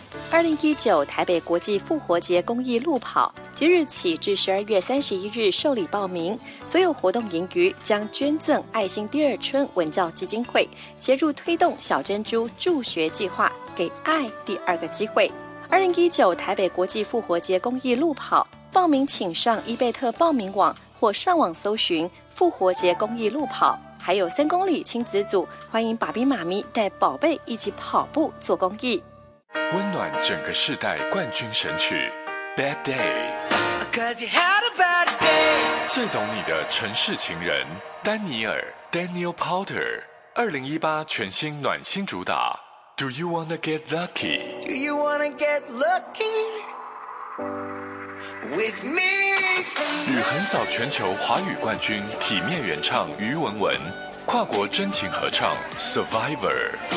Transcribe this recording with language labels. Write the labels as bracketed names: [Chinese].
[Chinese] 2019台北国际复活节公益路跑即日起至12月31日受理报名，所有活动盈余将捐赠爱心第二春文教基金会，协助推动小珍珠助学计划，给爱第二个机会。 2019台北国际复活节公益路跑报名，请上伊贝特报名网或上网搜寻复活节公益路跑，还有3公里亲子组，欢迎爸比妈咪带宝贝一起跑步做公益。温暖整个世代冠军神曲 Bad Day， [English] 'cause you had a bad day。 [Chinese] 最懂你的城市情人丹尼尔 Daniel Porter 2018全新暖心主打 [English] Do you wanna get lucky？ Do you wanna get lucky with me？ [Chinese] 与横扫全球华语冠军体面原唱于文文跨国真情合唱 Survivor。